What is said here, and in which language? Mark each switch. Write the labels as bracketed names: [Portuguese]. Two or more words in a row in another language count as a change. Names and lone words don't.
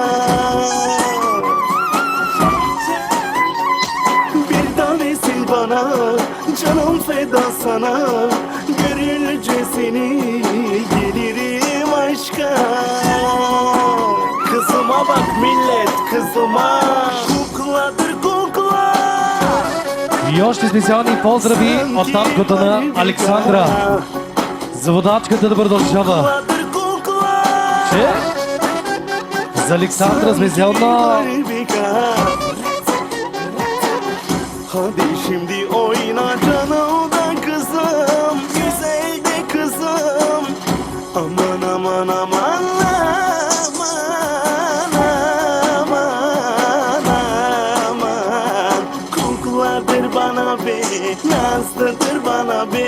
[Turkish] Bir tanesin bana, canım feda sana. Görünce seni gelirim aşka. Kızıma bak millet, kızıma. Kukladır kukla. [Bulgarian] И още специални поздрави от таткото на Александра за водачката да продължава. [Turkish] Kukladır kukla. [Bulgarian] Че? За Александра специално. [Turkish] Hadi şimdi oyna canımda kızım, güzel de kızım. Aman aman aman aman aman aman. Kukladır bana be, nazlıdır bana be.